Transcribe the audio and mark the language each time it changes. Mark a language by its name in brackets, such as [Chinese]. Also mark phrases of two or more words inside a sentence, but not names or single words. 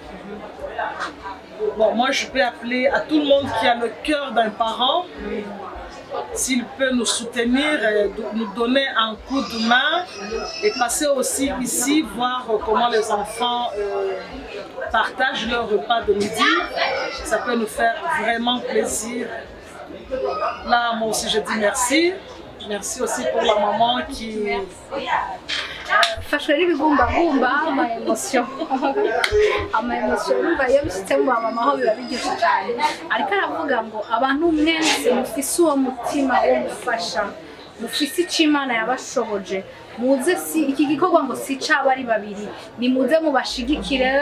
[French] Bon, moi je peux appeler à tout le monde qui a le cœur d'un parent, s'il peut nous soutenir, nous donner un coup de main et passer aussi ici, voir comment les enfants partagent leur repas de midi. Ça peut nous faire vraiment plaisir. Là, moi aussi je dis merci. Merci aussi pour la maman qui... [Rundi] Fashwe n'ibigumbagumba ama-emotion urumva iyo bishitse mu mama aho biba biryoshe cyane ariko aravuga ngo abantu mwese mufise uwo mutima wo gufasha mufise icyo Imana yabashoboje muze si iki gikorwa ngo si c'abari babiri ni muze mubashigikire